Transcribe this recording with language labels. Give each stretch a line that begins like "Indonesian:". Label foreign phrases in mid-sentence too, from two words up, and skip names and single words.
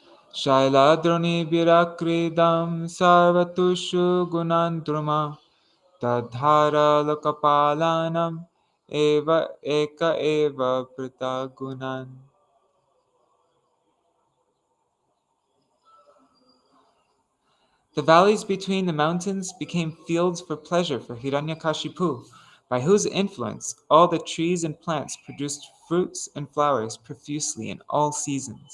Sanskrit: शैलद्रोणी विक्रीडं सर्वतुषु गुणान्द्रुम तद्धर लोकपालानाम् एव एक एव पृथग्गुणान्.
English: The valleys between the mountains became fields for pleasure for Hiranyakashipu, by whose influence all the trees and plants produced fruits and flowers profusely in all seasons.